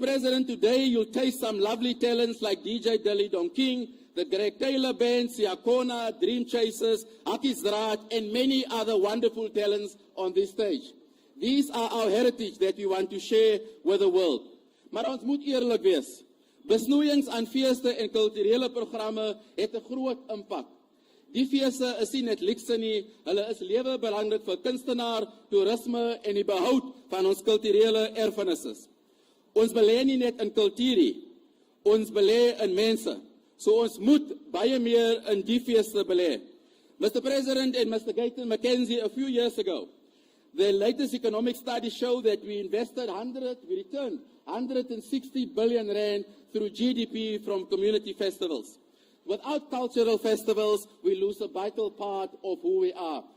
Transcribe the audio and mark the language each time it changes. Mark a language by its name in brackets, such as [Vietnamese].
[English] President, today you'll taste some lovely talents like DJ Dilly Don King, the Greg Taylor Band, Siakona, Dream Chasers, Aki's Raad, and many other wonderful talents on this stage. These are our heritage that we want to share with the world. [Afrikaans] Maar ons moet eerlik wees. Besnoeiings aan feeste en kulturele programme het 'n groot impak. Die feeste is nie net luukse nie, hulle is lewe belangrik vir kunstenaar, toerisme en die behoud van ons kulturele erfenisse. Ons belê nie net in kultuur nie, ons belê in mense. So ons moet baie meer in die feeste belê. [English] Mr. President and Mr. Gayton McKenzie, a few years ago, the latest economic studies show that we returned 160 billion rand through GDP from community festivals. Without cultural festivals, we lose a vital part of who we are.